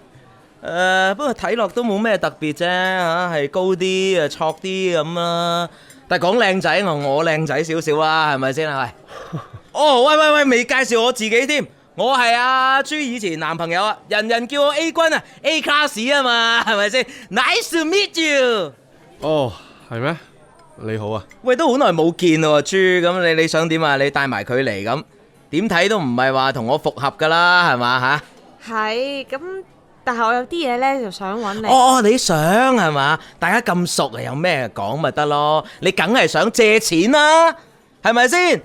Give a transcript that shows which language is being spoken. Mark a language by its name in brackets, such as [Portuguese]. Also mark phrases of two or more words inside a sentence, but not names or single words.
[Cantonese] 不過睇落都冇咩特別啫吓，係高啲啊，挫啲咁啦。但係講靚仔，我靚仔少少啊，係咪先啊？喂，哦，喂，未介紹我自己添，我係阿朱以前男朋友啊，人人叫我 A 君啊 ， [English] A class [Cantonese] 啊嘛，係咪先 ？ [English] Nice to meet you。 [Cantonese] 哦，係咩？你好啊。喂，都好耐冇見咯，朱，咁你想點啊？你帶埋佢嚟咁，點睇都唔係話同我復合噶啦，係嘛吓？係，咁但係我有啲嘢呢，就想揾你。哦，你想係嘛？大家咁熟啊，有咩講咪得咯？你梗係想借錢啦，係咪先？